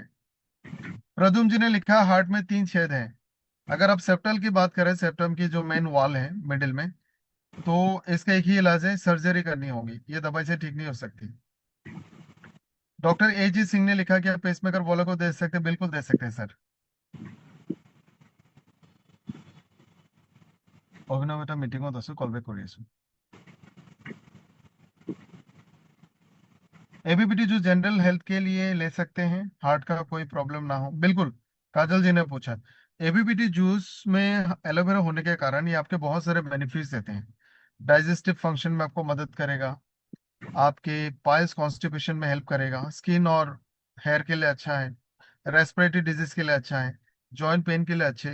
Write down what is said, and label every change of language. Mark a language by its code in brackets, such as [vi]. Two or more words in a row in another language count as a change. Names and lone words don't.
[hi] प्रद्युम्न जी ने लिखा हार्ट में 3 छेद हैं, अगर आप सेप्टल की बात करें, सेप्टम की जो [en] main wall [hi] है मिडिल में, तो इसका एक ही इलाज है, सर्जरी करनी होगी, ये दवाई से ठीक नहीं हो सकती। डॉक्टर ए जी सिंह ने लिखा कि आप पेसमेकर वालों को दे सकते हैं, बिल्कुल दे सकते हैं सर। [as] অভিনব এটা মিটিঙত আছো, [en] call back [as] কৰি আছো। [hi] एबीपीटी जो जनरल हेल्थ के लिए ले सकते हैं, हार्ट का कोई प्रॉब्लम ना हो, बिल्कुल। काजल जी ने पूछा एबीपीटी जूस में एलोवेरा होने के कारण ये आपके बहुत सारे बेनिफिट्स देते हैं। [en] digestive function [hi] में आपको मदद करेगा, आपके [en] piles constipation [hi] में हेल्प करेगा, स्किन और हेयर के लिए अच्छा है, [en] respiratory disease [hi] के लिए अच्छा है, [en] joint pain [hi] के लिए अच्छे है।